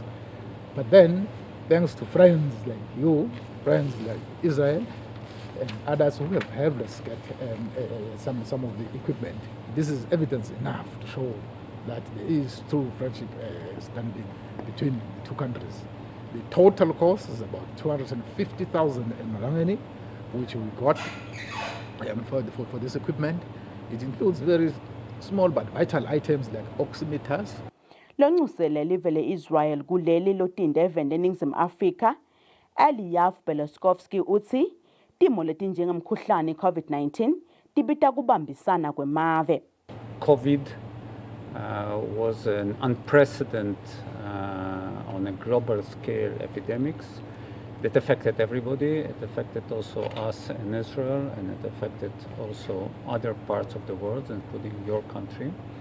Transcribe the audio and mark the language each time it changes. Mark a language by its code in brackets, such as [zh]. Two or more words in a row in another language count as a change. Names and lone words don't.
[en] But then, thanks to friends like you, friends like Israel, and others who have helped us get some of the equipment, this is evidence enough to show that there is true friendship standing between the two countries. The total cost is about 250,000 emalangeni, which we got for this equipment. It includes very small but vital items like oximeters. [ss] Lonxusele live le-Israel kuleli lotinde eveni leNingizimu Afrika Eliyav Beloskovsky uthi timo letinjengemkhuhlane COVID-19 tibita kubambisana kwemave. [en] COVID was an unprecedented on a global scale epidemics that affected everybody. It affected also us in Israel, and it affected also other parts of the world, including your country.